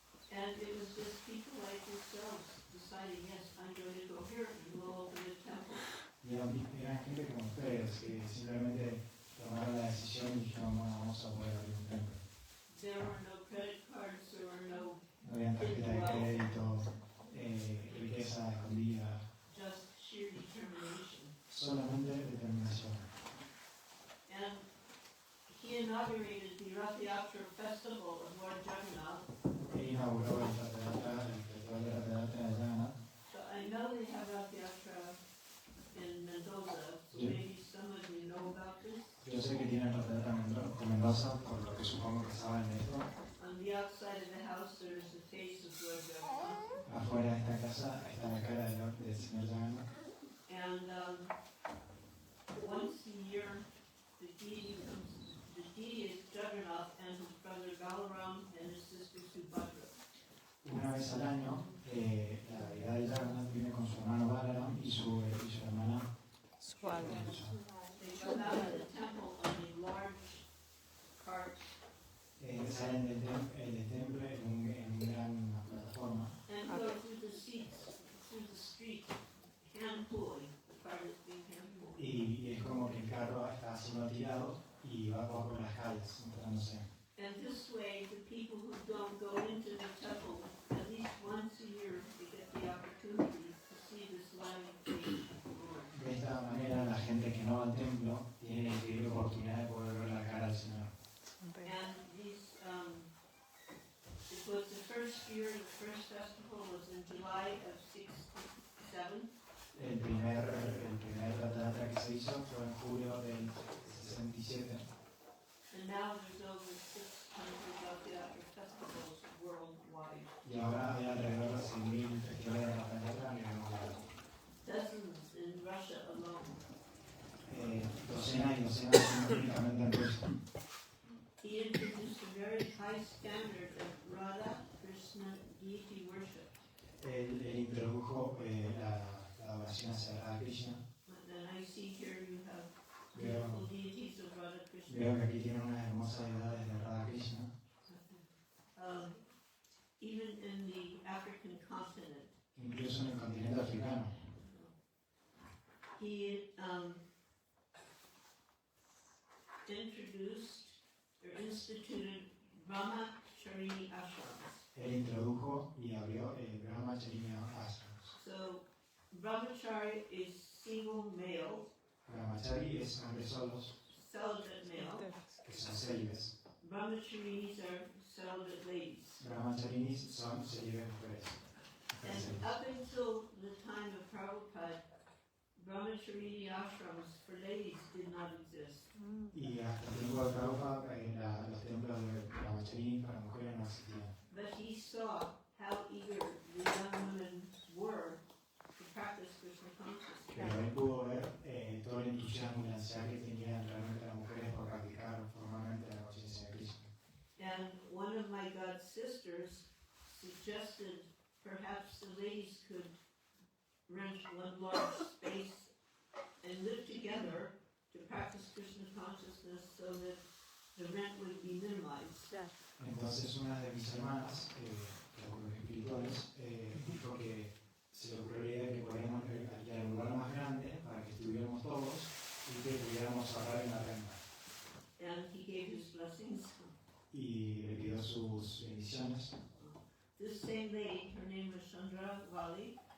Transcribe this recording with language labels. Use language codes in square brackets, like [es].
[en] And it was just people like yourselves deciding, yes, I'm going to go here and we'll open a temple. [es] Y eran gente como ustedes que simplemente tomaron la decisión y dijeron, bueno, vamos a poder abrir un templo. [en] There were no credit cards, there were no, [es] No había tarjeta de crédito, riqueza escondida, [en] just sheer determination. [es] solamente determinación. [en] And he inaugurated the Rath Yatra Festival of Lord Jagannath. [es] Él inauguró el Festival de la Pedata de Jagannath. [en] So I know they have Rath Yatra in Mendoza, so maybe some of you know about this. [es] Yo sé que tienen la Pedata con Mendoza, por lo que supongo que saben de esto. [en] On the outside of the house, there is the face of Lord Jagannath. [es] Afuera de esta casa está la cara del señor Jagannath. [en] And once a year, the deity is Jagannath and his brother Balaram and his sister Subhadra. [es] Una vez al año, la deidad de Jagannath viene con su hermano Balaram y su hermana Subhadra. [en] They come out of the temple on a large cart [es] Salen del templo en una gran plataforma [en] and go through the street, hand pulling. The cart is being hand pulled. [es] y es como que el carro está siendo tirado y va por las calles mostrándose. [en] And this way, the people who don't go into the temple, at least once a year, they get the opportunity to see this live face of the Lord. [es] De esta manera la gente que no va al templo tiene la increíble oportunidad de poder ver la cara del Señor. [en] And these, it was the first year, the first festival was in July of 67. [es] El primer Ratayatra que se hizo fue en julio del 67 [en] And now there's over 600 Rath-yatra festivals worldwide. [es] y ahora hay alrededor de 6.000 festivales de Ratayatra a nivel mundial. [en] Dozens in Russia alone. [es] Docenas y docenas únicamente en Rusia. [en] He introduced a very high standard of Radha Krishna deity worship. [es] Él introdujo la adoración hacia Krishna. [en] And I see here you have beautiful deities of Radha Krishna. [es] Veo que aquí tiene unas hermosas deidades de Radha Krishna. [en] Even in the African continent. [es] Incluso en el continente africano. [en] He introduced or instituted Brahmacharini ashrams. [es] Él introdujo y abrió el Brahmacharya Ashrams. [en] So, Brahmachari is single male, [es] Brahmachari es hombres solos, [en] celibate male. [es] que son célibes. [en] Brahmacharinis are celibate ladies. [es] Brahmacharinis son célibes mujeres. [en] And up until the time of Prabhupada, Brahmacharini ashrams for ladies did not exist. [es] Y hasta el tiempo de Prabhupada, los templos de Brahmacharini para mujeres no existían. [en] But he saw how eager the young women were to practice Krishna consciousness. [es] Pero él pudo ver todo el entusiasmo y la ansiedad que tenían realmente las mujeres por practicar formalmente la conciencia de Krishna. [en] And one of my god sisters suggested perhaps the ladies could rent one large space and live together to practice Krishna consciousness so that the rent would be minimized. [es] Entonces una de mis hermanas, los espirituales, dijo que se le ocurrió la idea de que podíamos alquilar un lugar más grande para que estuviéramos todos y que pudiéramos ahorrar en la renta. [en] And he gave his blessings. [es] Y le pidió sus bendiciones. [en] This same lady, her name was Chandra Vali,